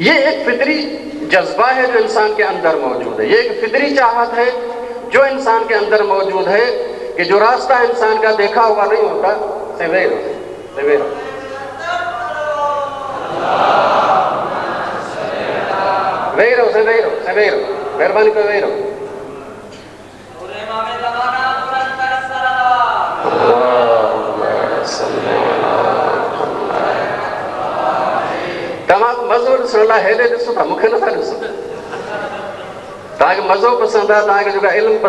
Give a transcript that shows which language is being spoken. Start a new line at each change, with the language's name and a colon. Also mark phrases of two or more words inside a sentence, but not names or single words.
Urdu: یہ ایک فطری جذبہ ہے جو انسان کے اندر موجود ہے، یہ ایک فطری چاہت ہے جو انسان کے اندر موجود ہے کہ جو راستہ انسان کا دیکھا ہوا نہیں ہوتا، سویرو
Sindhi: مہربانی کرو ویرو تمام مزو ڈسن لاءِ ہیॾے ॾिसो था मूंखे नथा ॾिसो तव्हांखे मज़ो पसंदि आहे तव्हांखे जेका इल्मु पसंदि